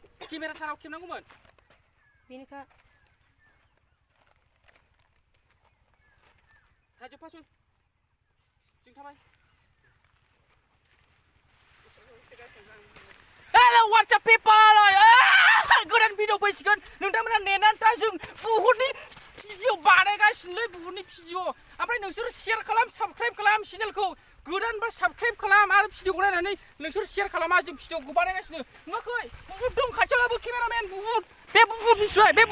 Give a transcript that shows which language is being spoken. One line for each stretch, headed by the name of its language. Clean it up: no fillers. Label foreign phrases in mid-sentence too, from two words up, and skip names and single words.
Bodo: केमेरा थाराव खेबनांगौमोन बेनिखा थाजोब फासुल जों थाबाय
English: Hello, what's up people?
Bodo: Gwdan video फैसिगोन नोंथांमोना नेनानै था जों बुहुतनि भिडिअ बानायगासिनो बुहुतनि भिडिअ ओमफ्राय नोंसोर शेयार खालाम साबस्क्राइब खालाम चेनेलखौ गोदान बा साबस्क्राइब खालाम आरो भिडिअखौ नायनानै नोंसोर शेयार खालामा जों भिडिअखौ बानायगासिनो नुवाखै बुहुत दं खाथियावबो केमेरामेन बुहुत बे बुहुत मिथिबाय बे